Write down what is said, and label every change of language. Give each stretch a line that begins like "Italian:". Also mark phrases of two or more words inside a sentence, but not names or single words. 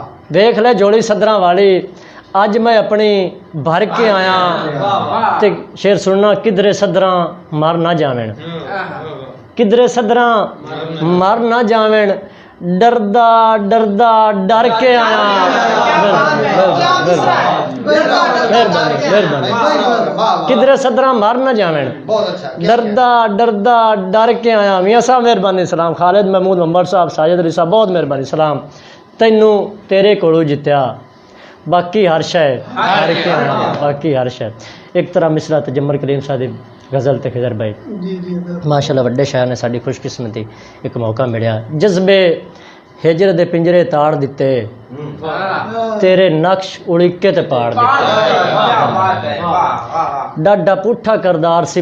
Punjabi: ਵੇਖ ਲੈ ਜੋਲੀ ਸਦਰਾਂ ਵਾਲੀ ਅੱਜ ਮੈਂ ਆਪਣੀ ਭਰ ਕੇ ਆਇਆ ਤੇ ਸ਼ੇਰ ਸੁਣਨਾ ਕਿਧਰੇ ਸਦਰਾਂ ਮਰ ਨਾ ਜਾਵਣ ਕਿਧਰੇ ਸਦਰਾਂ ਮਰ ਨਾ ਜਾਵਣ ਡਰਦਾ ਡਰਦਾ ਡਰ ਕੇ ਆਇਆ ਕਿਧਰੇ ਸਦਰਾ ਮਾਰ ਨਾ ਜਾਵਨ ਡਰਦਾ ਡਰਦਾ ਡਰ ਕੇ ਆਇਆ ਮੀਆਂ ਸਾਹਬ ਮਿਹਰਬਾਨੀ ਸਲਾਮ ਖ਼ਾਲਿਦ ਮਹਿਮੂਦ ਮੁਹੰਮਦ ਸਾਹਬ ਸਾਜਿਦ ਅਲੀ ਸਾਹਬ ਬਹੁਤ ਮਿਹਰਬਾਨੀ ਸਲਾਮ ਤੈਨੂੰ ਤੇਰੇ ਕੋਲੋਂ ਜਿੱਤਿਆ ਬਾਕੀ ਹਰ ਸ਼ੈਅ ਹਾਰ ਕੇ ਆਇਆ ਬਾਕੀ ਹਰ शय हार के आया बाकी हर ਸ਼ੈਅ ਇੱਕ ਤਰ੍ਹਾ ਮਿਸਰਾ ਤਜੱਮਰ ਕਰੀਮ ਸਾਹਬ ਦੀ ਗ਼ਜ਼ਲ ਤੇ ਖ਼ਿਜ਼ਰ ਭਾਈ ਮਾਸ਼ਾਅੱਲਾਹ ਵੱਡੇ ਸ਼ਾਇਰ ਨੇ ਸਾਡੀ ਖ਼ੁਸ਼ਕਿਸਮਤੀ ਇੱਕ ਮੌਕਾ ਮਿਲਿਆ ਜਜ਼ਬੇ ਹਿਜਰ ਦੇ ਪਿੰਜਰੇ ਤਾੜ ਦਿੱਤੇ ਤੇਰੇ ਨਕਸ਼ ਉਡੀਕੇ ਤੇ ਪਾੜ ਦਿੱਤੇ ਡਾਢਾ ਪੁੱਠਾ ਕਰਦਾਰ ਸੀ